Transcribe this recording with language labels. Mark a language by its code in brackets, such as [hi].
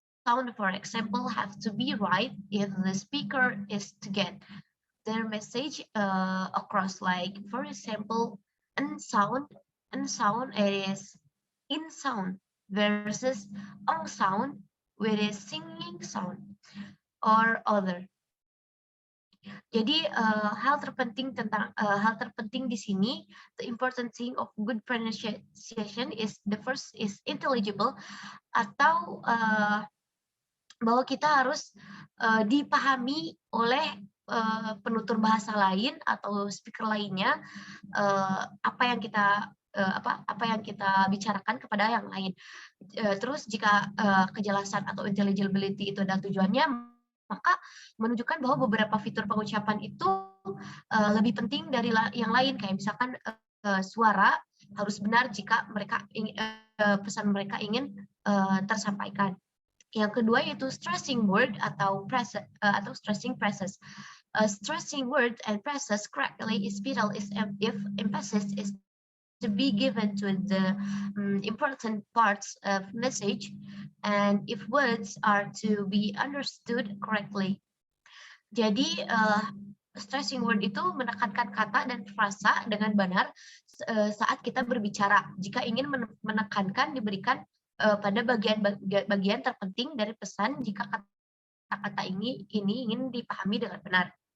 [en] sound, for example, have to be right if the speaker is to get their message across. Like, for example, and sound is in sound versus on sound, which is singing sound or other. [id] Jadi hal terpenting di sini, [en] the important thing of good pronunciation is the first is intelligible, [id] atau bahwa kita harus dipahami oleh penutur bahasa lain atau speaker lainnya, apa yang kita bicarakan kepada yang lain. Terus jika kejelasan atau intelligibility itu adalah tujuannya, maka menunjukkan bahwa beberapa fitur pengucapan itu lebih penting dari yang lain, kayak misalkan suara harus benar jika pesan mereka ingin tersampaikan. Yang kedua yaitu stressing word atau stressing phrases. [en] Stressing word and phrases correctly is vital if emphasis is to be given to the important parts of message, and if words are to be understood correctly. [id] Jadi stressing word itu menekankan kata dan frasa dengan benar saat kita berbicara. Jika ingin menekankan, diberikan pada bagian terpenting dari pesan jika kata-kata ini ingin dipahami dengan benar.